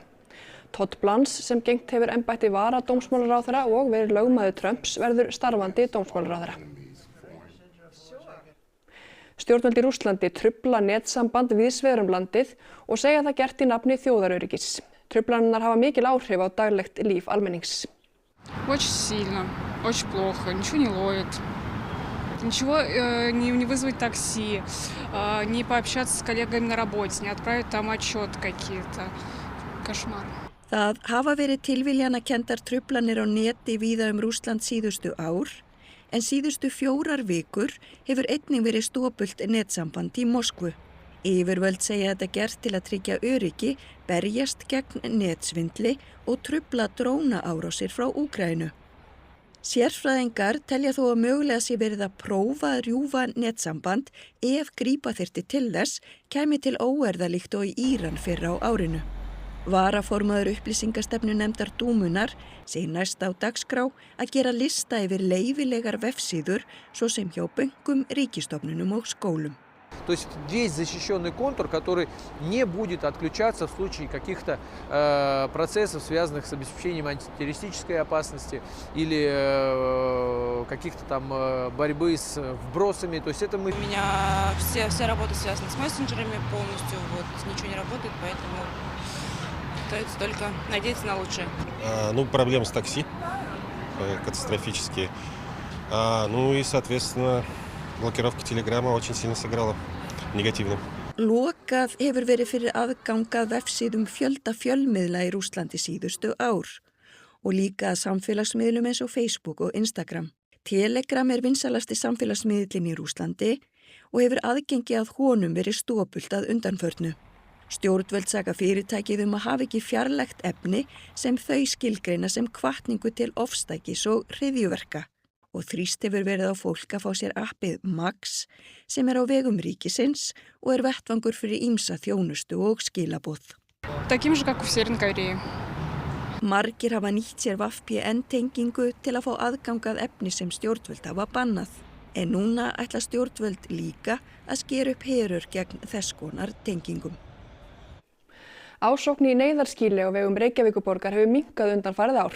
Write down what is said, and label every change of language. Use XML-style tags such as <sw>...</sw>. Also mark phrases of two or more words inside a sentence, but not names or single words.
<is>Todd Blanche, sem gegnt hefur embætti varadómsmálaráðherra og verið lögmaður Trumps, verður starfandi dómsmálaráðherra. Stjórnvöld í Rússlandi trufla netsamband víðsvegar landið og segja það gert í nafni þjóðaröryggis. Truflanirnar hafa mikil áhrif á daglegt líf almennings.</is> <ru>Очень сильно, очень плохо, ничего не ловит. Ничего не вызвать такси, не пообщаться с коллегами на работе, не отправить там отчет какие-то. Кошмар.</ru> <is>Það hafa verið tilviljanakenndar truflanir á neti víða Rússland síðustu ár, en síðustu 4 vikur hefur einnig verið stopult netsamband í Moskvu. Yfirvöld segja þetta gert til að tryggja öryggi, berjast gegn netsvindli og trufla drónaárásir frá Úkraínu. Sérfræðingar telja þó að mögulega sé verið að prófa að rjúfa netsamband ef grípa þyrfti til þess kæmi til óerða líkt og í Íran fyrr á árinu. Varaformaður upplýsingastefnu nefndar Dúmunnar segir næst á dagskrá að gera lista yfir leyfilegar vefsíður svo sem hjá bönkum, ríkistofnunum og skólum.</is> <ru>То есть весь защищенный контур, который не будет отключаться в случае каких-то процессов, связанных с обеспечением антитеррористической опасности или каких-то там борьбы с вбросами. То есть это мы... У меня вся работа связана с мессенджерами полностью, ничего не работает, поэтому остается только надеяться на лучшее. Проблемы с такси катастрофические. И, соответственно, блокировка Телеграма очень сильно сыграла негативно.</ru> <is>Lokað hefur verið fyrir aðgangað vefsíðum fjölda fjölmiðla í Rússlandi síðustu ár og líka samfélagsmiðlum eins og Facebook og Instagram. Telegram vinsalasti samfélagsmiðlinn í Rússlandi og hefur aðgengi að honum verið stopult að undanförnu. Stjórnvöld saka fyrirtækið að hafa ekki fjarlægt efni sem þau skilgreina sem hvatningu til ofstækis og hryðjuverka. Og þrýst hefur verið á fólk að fá sér appið Max sem á vegum ríkisins og vettvangur fyrir ýmsa þjónustu og skilaboð.</is> <ru>Таким же, как у Северной Кореи.</ru> <is>Margir hafa nýtt sér VPN-tengingu til að fá aðgangað efni sem stjórnvöld hafa bannað. En núna ætla stjórnvöld líka að skera upp herör gegn þess konar tengingum. Ásókn í neyðarskýli á vegum Reykjavíkurborgar hefur minnkað undanfarið ár.</is>